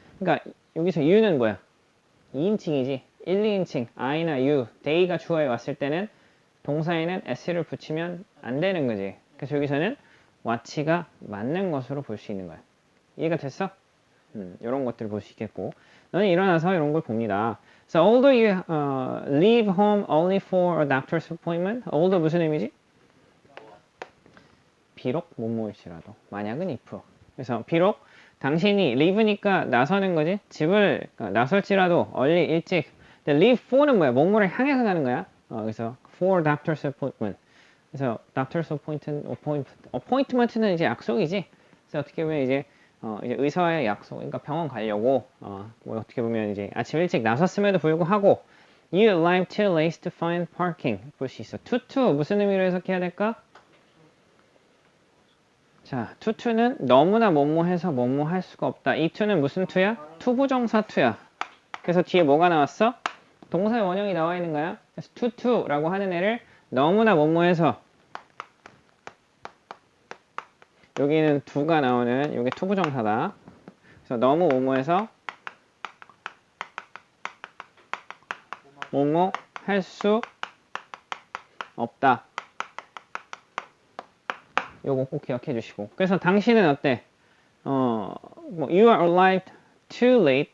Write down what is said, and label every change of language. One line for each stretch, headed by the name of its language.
Korean: 그러니까 여기서 you는 뭐야? 2인칭이지. 1, 2인칭, I나 you, they가 주어에 왔을 때는 동사에는 s를 붙이면 안 되는 거지. 그래서 여기서는 watch가 맞는 것으로 볼 수 있는 거야. 이해가 됐어? 이런 것들을 볼 수 있겠고, 너는 일어나서 이런 걸 봅니다.
English: So although you leave home only for a doctor's appointment, although
Korean: 무슨 의미지? 비록 뭐뭐일지라도, 만약은 if. 그래서 비록 당신이 leave니까 나서는 거지. 집을 나설지라도 early, 일찍. 근데 leave for는 뭐야? 뭐뭐를 향해서 가는 거야. 그래서
English: for doctor's appointment.
Korean: 그래서 doctor's appointment는 이제 약속이지. 그래서 어떻게 보면 이제 의사와의 약속, 그러니까 병원 가려고 뭐 어떻게 보면 이제 아침 일찍 나섰음에도 불구하고
English: You arrived too late to find parking.
Korean: 볼 수 있어. to 무슨 의미로 해석해야 될까? 자, to는 너무나 뭐뭐 해서 뭐뭐 할 수가 없다. 이 to는 무슨 to야? 투부정사 to야. 그래서 뒤에 뭐가 나왔어? 동사의 원형이 나와 있는 거야. 그래서 to라고 하는 애를 너무나 뭐뭐 해서 여기는 do가 나오는 이게 투부정사다. 그래서 너무 뭐뭐 해서 뭐뭐 할 수 없다. 요거 꼭 기억해 주시고. 그래서 당신은 어때?
English: 뭐 you are arrived too late.